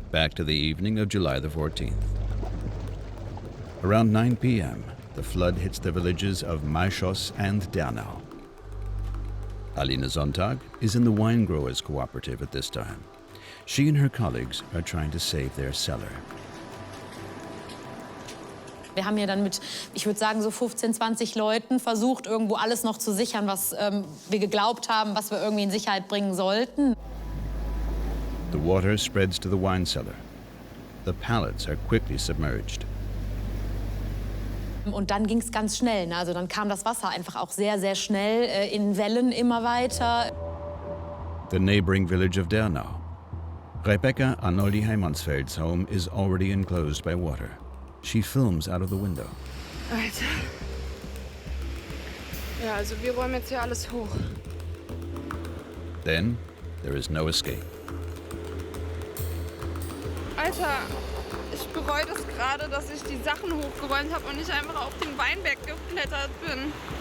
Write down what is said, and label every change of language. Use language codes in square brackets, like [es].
[en] Back to the evening of July the 14th. Around 9 p.m., the flood hits the villages of Maischoss and Dernau. Alina Sonntag is in the wine growers cooperative at this time. She and her colleagues are trying to save their cellar. [de] Wir haben hier dann mit, ich würde sagen, so 15, 20 Leuten versucht, irgendwo alles noch zu sichern, was wir geglaubt haben, was wir irgendwie in Sicherheit bringen sollten. [en] The water spreads to the wine cellar. The pallets are quickly submerged. [de] Und dann ging es ganz schnell. Ne? Also dann kam das Wasser einfach auch sehr, sehr schnell in Wellen immer weiter. [en] The neighboring village of Dernau. Rebecca Arnoldi Heimansfeld's home is already enclosed by water. She films out of the window. [de] Alter. Ja, also wir räumen jetzt hier alles hoch. [en] Then, there is no escape. [de] Alter, ich bereue das gerade, dass ich die Sachen hochgeräumt habe und nicht einfach auf den Weinberg geklettert bin.